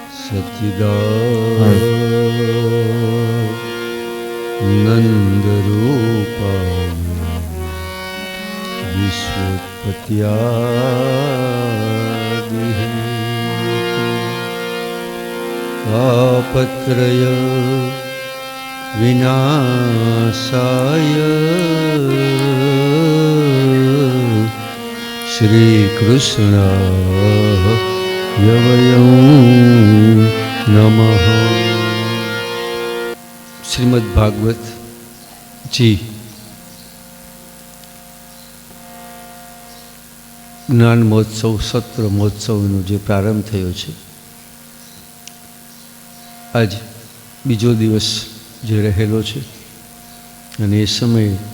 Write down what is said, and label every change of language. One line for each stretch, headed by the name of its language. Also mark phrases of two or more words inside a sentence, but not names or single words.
Sanskrit: सच्चिदानन्दरूपाय विश्वोत्पत्त्यादिहेतवे तापत्रय विनाशाय श्रीकृष्णाय वयं नमः।
Gujarati: श्रीमद् भागवत जी જ્ઞાન મહોત્સવ સત્ર મહોત્સવનો જે પ્રારંભ થયો છે, આજ બીજો દિવસ જે રહેલો છે અને એ સમયે